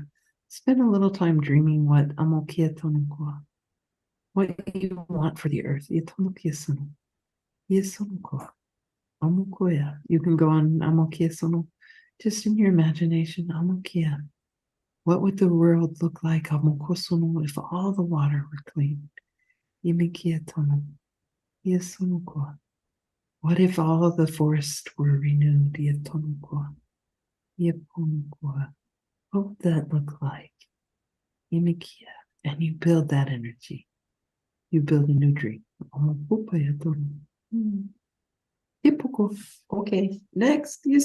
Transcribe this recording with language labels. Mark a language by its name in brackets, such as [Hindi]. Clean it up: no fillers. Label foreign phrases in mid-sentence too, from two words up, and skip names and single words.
[English] Spend a little time dreaming what amokia tonokua, what you want for the earth. Amokoya. You can go on amokia sono, just in your imagination. Amokia. What would the world look like, amokosono, if all the water were clean? Imikia tono. Yasonokoa. What if all the forests were renewed? Yatonokoa. Yaponokoa. What would that look like? Imikia. And you build that energy. You build a new dream. Amokopaya tono. Okay, next.